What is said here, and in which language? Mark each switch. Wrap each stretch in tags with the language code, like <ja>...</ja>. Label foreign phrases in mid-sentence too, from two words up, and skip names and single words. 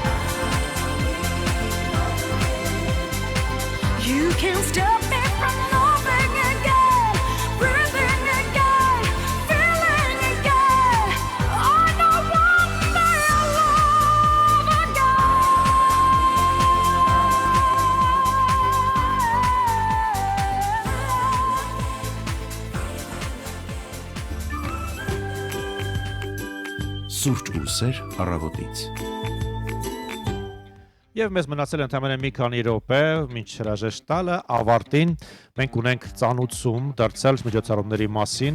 <en>You can't stop me from loving again, breathing again, feeling again. I know one day I'll love</en> <hy>Սուրճ ու սեր առավոտից։ Եվ մեզ մնացել ընդամենը մի քանի րոպե, մինչ հրաժեշտ տալը ավարտին մենք ունենք ծանուցում դարձյալ միջոցառումների մասին</hy>